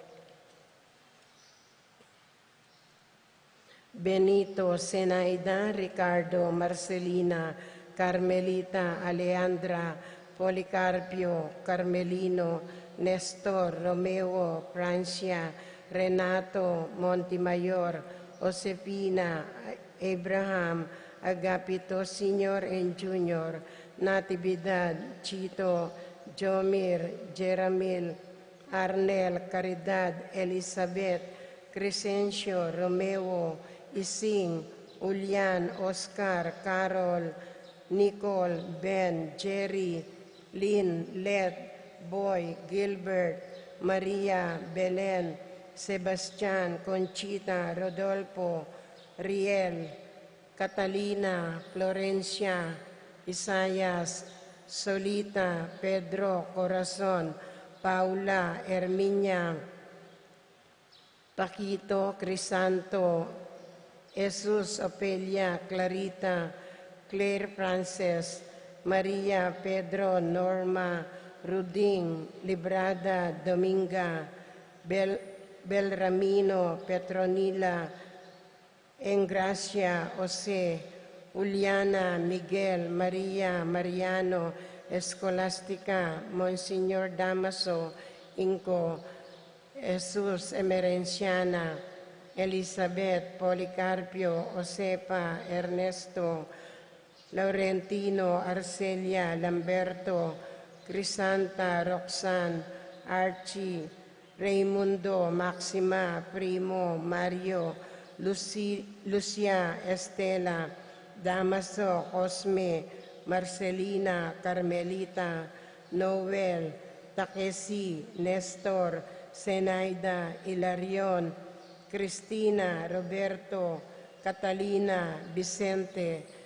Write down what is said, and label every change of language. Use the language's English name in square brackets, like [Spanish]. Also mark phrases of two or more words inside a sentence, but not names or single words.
[English] Benito, Zenaida, Ricardo, Marcelina, Carmelita, Alejandra, Policarpio, Carmelino, Nestor, Romeo, Francia, Renato, Montemayor, Josefina, Abraham, Agapito Sr. and Jr., Natividad, Chito, Jomir, Jeramil, Arnel, Caridad, Elizabeth, Crescencio, Romeo, Ising, Ulian, Oscar, Carol, Nicole, Ben, Jerry, Lynn, Let, Boy, Gilbert, Maria, Belen, Sebastian, Conchita, Rodolfo, Riel, Catalina, Florencia, Isayas, Solita, Pedro, Corazon, Paula, Herminia, Paquito, Crisanto, Jesus, Opelia, Clarita, Claire Frances, Maria, Pedro, Norma, Ruding, Librada, Dominga, Belramino, Petronila, Engracia, Jose, Juliana, Miguel, Maria, Mariano, Escolastica, Monsignor Damaso, Inco, Jesus, Emerenciana, Elizabeth, Policarpio, Josepa, Ernesto, Laurentino, Arcelia, Lamberto, Crisanta, Roxanne, Archie, Raimundo, Maxima, Primo, Mario, Lucia, Estela, Damaso, Cosme, Marcelina, Carmelita, Noel, Takesi, Nestor, Zenaida, Hilarion, Cristina, Roberto, Catalina, Vicente,